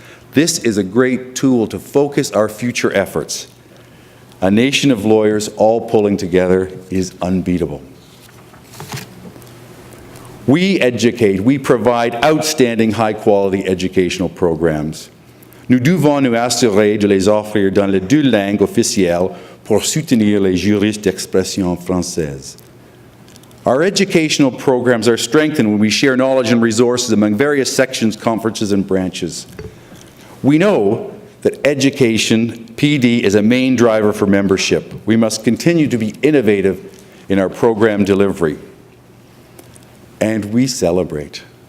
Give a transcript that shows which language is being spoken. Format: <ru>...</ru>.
<en>This is a great tool to focus our future efforts. A nation of lawyers all pulling together is unbeatable. We educate, we provide outstanding high-quality educational programs.</en> <fr>Nous devons nous assurer de les offrir dans les 2 langues officielles pour soutenir les juristes d'expression française.</fr> <en>Our educational programs are strengthened when we share knowledge and resources among various sections, conferences, and branches. We know that education, PD, is a main driver for membership. We must continue to be innovative in our program delivery. And we celebrate.</en>